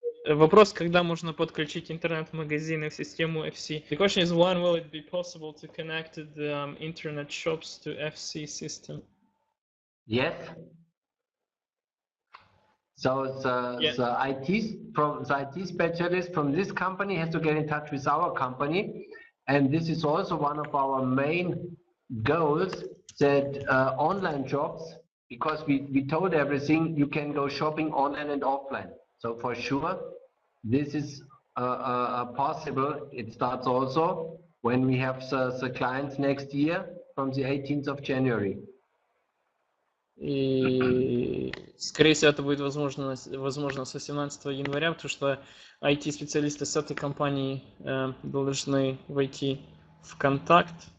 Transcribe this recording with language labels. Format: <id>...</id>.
<ru>Вопрос, когда можно подключить интернет-магазины в систему FC?</ru> <en>The question is, when will it be possible to connect the internet shops to FC system? Yes. So the IT specialist from this company has to get in touch with our company, and this is also one of our main goals, that online jobs, because we told everything, you can go shopping online and offline. So for sure, this is possible. It starts also when we have the clients next year from the 18th of January.</en> <ru>И, скорее всего, это будет возможно с 18 января, потому что IT-специалисты с этой компании должны войти в контакт.</ru>